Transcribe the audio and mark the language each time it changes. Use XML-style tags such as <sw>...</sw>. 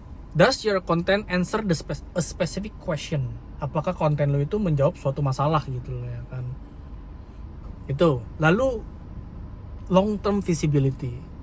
<en>Does your content answer a specific question?</en> <id>Apakah konten lo itu menjawab suatu masalah gitu loh, ya kan. Itu. Lalu</id> <en>long term visibility.</en>